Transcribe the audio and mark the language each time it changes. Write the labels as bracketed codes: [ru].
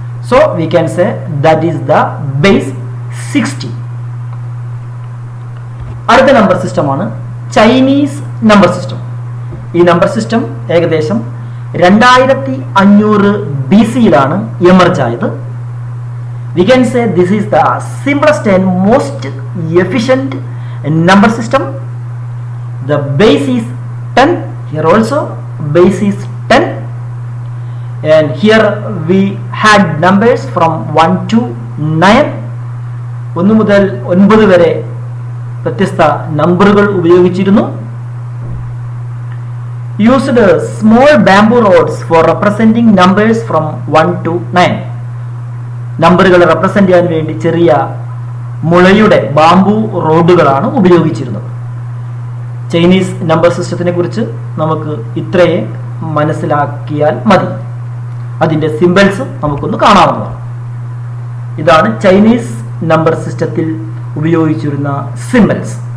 [en] So we can say that is the base 60. [ml] അടുത്ത number സിസ്റ്റമാണ് Chinese number system. ഈ number system ഏകദേശം 2500 BC-യിലാണ് emerge ആയത്. [en] We can say this is the simplest and most efficient number system. The base is 10. Here also base is 10. And here we had numbers from 1 to 9. [ml] 1 മുതൽ 9 വരെ വ്യത്യസ്ത നമ്പറുകൾ ഉപയോഗിച്ചിരുന്നു. [en] Used small bamboo rods for representing numbers from 1 to 9. [ml] നമ്പറുകൾ represent ചെയ്യാൻ വേണ്ടി ചെറിയ മുളയുടെ bamboo റോഡുകളാണ് ഉപയോഗിച്ചിരുന്നത്. ചൈനീസ് നമ്പർ സിസ്റ്റത്തിനെ കുറിച്ച് നമുക്ക് ഇത്രയെ മനസ്സിലാക്കിയാൽ മതി. അതിന്റെ സിംബൽസ് നമുക്കൊന്ന് കാണാവുന്നതാണ്. ഇതാണ് ചൈനീസ് നമ്പർ സിസ്റ്റത്തിൽ ഉപയോഗിച്ചിരുന്ന സിംബൽസ്.